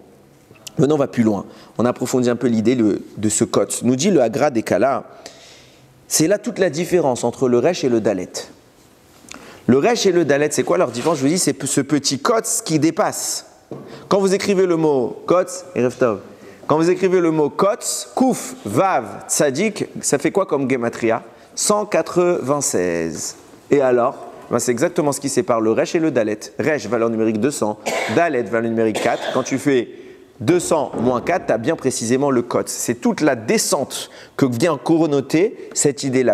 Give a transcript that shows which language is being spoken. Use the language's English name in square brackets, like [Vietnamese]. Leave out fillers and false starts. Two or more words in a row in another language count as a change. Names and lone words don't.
[French] Maintenant, on va plus loin. On approfondit un peu l'idée de ce côte. Nous dit le Hagra des Kala. C'est là toute la différence entre le Resh et le Dalet. Le Resh et le Dalet, c'est quoi leur différence? Je vous dis, c'est ce petit kotz qui dépasse. Quand vous écrivez le mot kotz, quand vous écrivez le mot kotz, kouf, vav, tzadik, ça fait quoi comme gematria? 196. Et alors, c'est exactement ce qui sépare le Resh et le Dalet. Resh, valeur numérique 200, Dalet, valeur numérique 4. Quand tu fais 200 moins 4, tu as bien précisément le kotz. C'est toute la descente que vient connoter cette idée-là.